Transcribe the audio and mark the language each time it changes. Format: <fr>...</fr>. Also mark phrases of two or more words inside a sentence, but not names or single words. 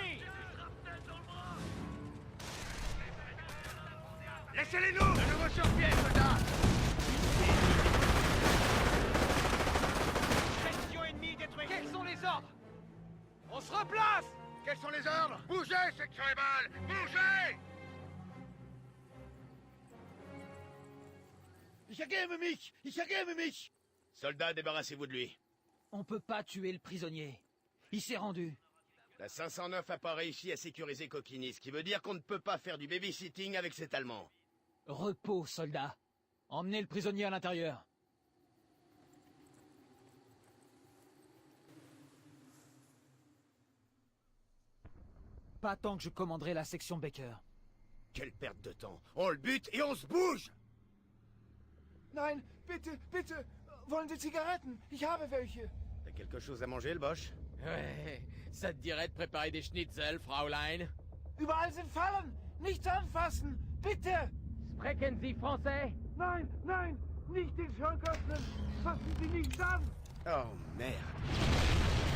<fr>Laissez-les nous! De nouveau sur pied, soldats! Section ennemie détruite. Quels sont les ordres? On se replace! Quels sont les ordres? Bougez, section Evol! Bougez!</fr> <de>Ich ergebe mich! Ich ergebe mich!</de> <fr>Soldats, débarrassez-vous de lui. On peut pas tuer le prisonnier. Il s'est rendu. La 509 a pas réussi à sécuriser Kokini, ce qui veut dire qu'on ne peut pas faire du babysitting avec cet Allemand. Repos, soldat. Emmenez le prisonnier à l'intérieur. Pas tant que je commanderai la section Baker. Quelle perte de temps. On le bute et on se bouge!</fr> <de>Nein, bitte, bitte. Wollen Sie Zigaretten? Ich habe welche.</de> <fr>T'as quelque chose à manger, le Bosch? Ouais, ça te dirait de préparer des schnitzel, Fraulein?</fr> <de>Überall sind Fallen. Nichts anfassen. Bitte. Sprechen Sie français? Nein, nein. Nicht den Schrank öffnen. Fassen Sie nichts an.</de> <fr>Oh, merde.</fr>